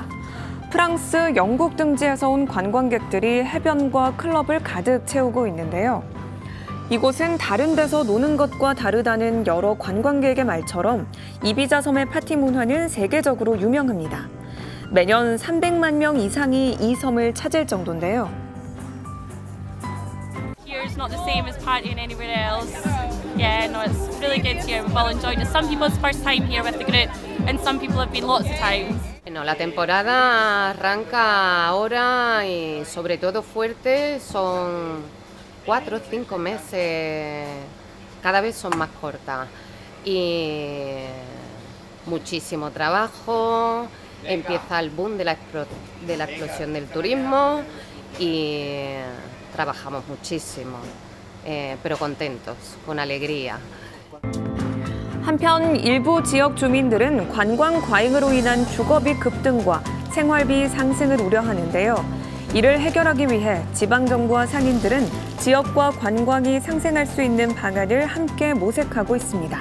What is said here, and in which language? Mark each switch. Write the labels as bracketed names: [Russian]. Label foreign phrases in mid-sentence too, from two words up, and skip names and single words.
[Korean] 프랑스, 영국 등지에서 온 관광객들이 해변과 클럽을 가득 채우고 있는데요. 이곳은 다른 데서 노는 것과 다르다는 여러 관광객의 말처럼 이비자 섬의 파티 문화는 세계적으로 유명합니다. 매년 300만 명 이상이 이 섬을 찾을 정도인데요. [English] Here is not the same as partying anywhere else. Yeah, no, it's really good here. We've all enjoyed it. Some people's first time here with the group, and some people have been lots of times. [Spanish] Bueno, la temporada arranca ahora y sobre todo fuerte, son 4 o 5 meses, cada vez son más cortas y muchísimo trabajo, empieza el boom de la explosión del turismo y trabajamos muchísimo, pero contentos, con alegría. [Korean] 한편 일부 지역 주민들은 관광 과잉으로 인한 주거비 급등과 생활비 상승을 우려하는데요. 이를 해결하기 위해 지방정부와 상인들은 지역과 관광이 상생할 수 있는 방안을 함께 모색하고 있습니다.